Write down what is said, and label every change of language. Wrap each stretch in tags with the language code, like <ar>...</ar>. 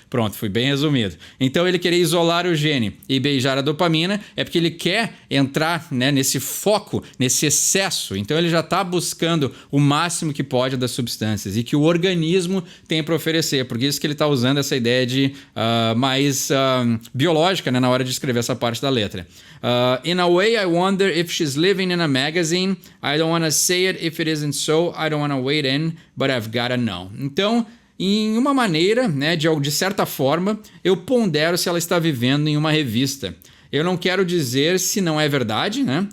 <pt>Pronto, fui bem resumido. Então ele querer isolar o gene e beijar a dopamina é porque ele quer entrar, né, nesse foco, nesse excesso. Então ele já está buscando o máximo que pode das substâncias e que o organismo tem para oferecer. Por isso que ele está usando essa ideia de mais biológica, né, na hora de escrever essa parte da letra.</pt> <en>In a way, I wonder if she's living in a magazine. I don't want to say it if it isn't so. I don't want to wait in, but I've gotta know.</en> <pt>Então, em uma maneira, né, de certa forma, eu pondero se ela está vivendo em uma revista. Eu não quero dizer se não é verdade, né?</pt>